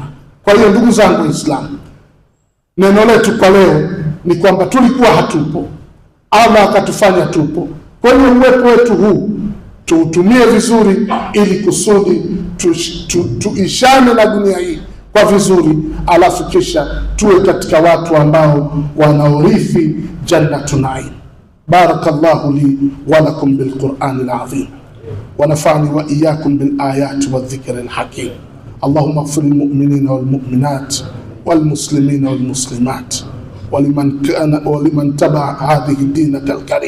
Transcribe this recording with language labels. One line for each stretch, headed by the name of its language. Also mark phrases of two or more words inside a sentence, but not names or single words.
Swahili: Kwa hiyo ndugu zangu Waislamu, neno letu kwa leo ni kwamba tulikuwa hatupo, Allah akatufanya tupo. Kwa hiyo uwepo wetu huu tuutumie vizuri ili kusudi tuishane na dunia hii kwa vizuri, alafu kisha tuwe katika watu ambao wanaorithi
Arabic: جنة النعيم. بارك الله لي ولكم بالقرآن العظيم ونفعني وإياكم بالآيات والذكر الحكيم. اللهم اغفر للمؤمنين والمؤمنات والمسلمين والمسلمات ولمن تبع هذه دينك الكريم.